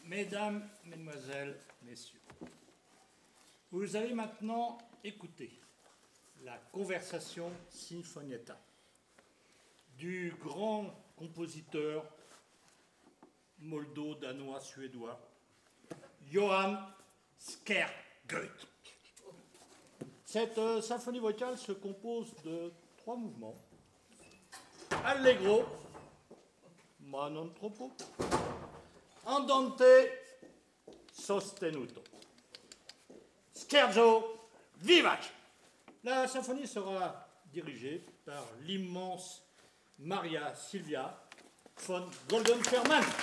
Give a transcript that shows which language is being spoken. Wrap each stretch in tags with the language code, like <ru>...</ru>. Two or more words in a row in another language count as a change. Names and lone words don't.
<fr>Mesdames, Mesdemoiselles, Messieurs, vous allez maintenant écouter la conversation Sinfonietta du grand compositeur moldo-danois-suédois Johann Skergoet. Cette symphonie vocale se compose de 3 mouvements.</fr> <it>Allegro, ma non troppo, andante, sostenuto. Scherzo vivace.</it> <fr>La symphonie sera dirigée par l'immense Maria Silvia von Goldenfermann.</fr>